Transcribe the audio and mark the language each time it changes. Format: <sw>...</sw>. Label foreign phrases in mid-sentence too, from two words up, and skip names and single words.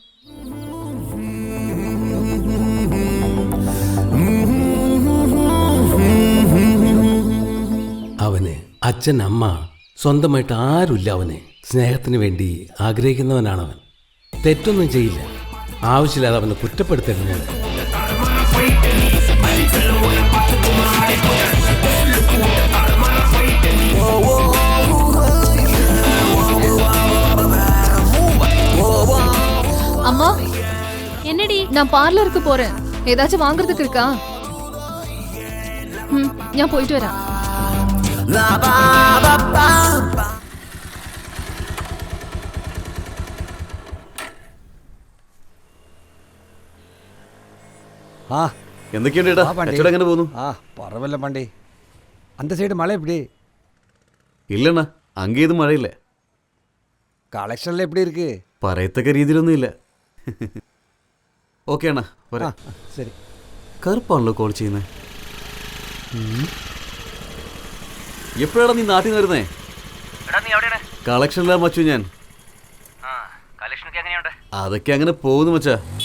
<ml>അവന് അച്ഛൻ, അമ്മ, സ്വന്തമായിട്ട് ആരുമില്ല. അവന് സ്നേഹത്തിന് വേണ്ടി ആഗ്രഹിക്കുന്നവനാണവൻ. തെറ്റൊന്നും ചെയ്യില്ല. ആവശ്യമില്ലാതെ അവനെ കുറ്റപ്പെടുത്തരുത്.</ml> <ta>அம்மா, என்னடி? நான் பார்லருக்கு போறேன். ஏதாச்சும் வாங்குறதுக்கு இருக்கா?</ta> <ml>ഞാൻ പോയിട്ട് വരാം. ആ, എന്തൊക്കെയുണ്ട് ഏട്ടാ? കച്ചവടം എങ്ങനെ പോകുന്നു? പറവല്ല പാണ്ടി.</ml> <ta>அந்த சைடு மழை எப்படி? இல்லண்ணா, அங்கே எதுவும் மழை இல்லை. കളക്ഷനിൽ எப்படி இருக்கு?</ta> <ml>പറയത്തക്ക രീതിയിലൊന്നും ഇല്ല. ഓക്കെ അണ്ണാ, വരാം. ശരി. കറുപ്പാണല്ലോ കോൾ ചെയ്യുന്നത്. എപ്പോഴാണ് നീ നാട്ടിൽ നിന്ന് വരുന്നേ? കളക്ഷനിലാ മച്ചു ഞാൻ. അതൊക്കെ അങ്ങനെ പോകുന്നു മച്ചാ.</ml>